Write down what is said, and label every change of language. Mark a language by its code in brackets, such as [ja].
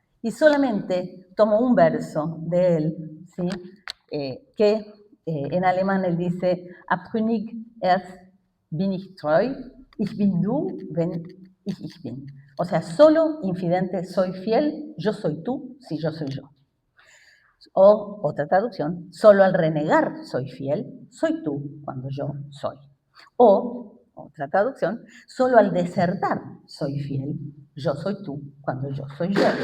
[es] Y solamente tomo un verso de él, ¿sí? Que en alemán él dice: [de] Abtrünnig erst bin ich treu, ich bin du, wenn ich bin. [es] O sea, solo infidente soy fiel, yo soy tú, si yo soy yo. O, otra traducción, solo al renegar soy fiel, soy tú cuando yo soy. O, otra traducción, solo al desertar soy fiel, yo soy tú cuando yo soy yo.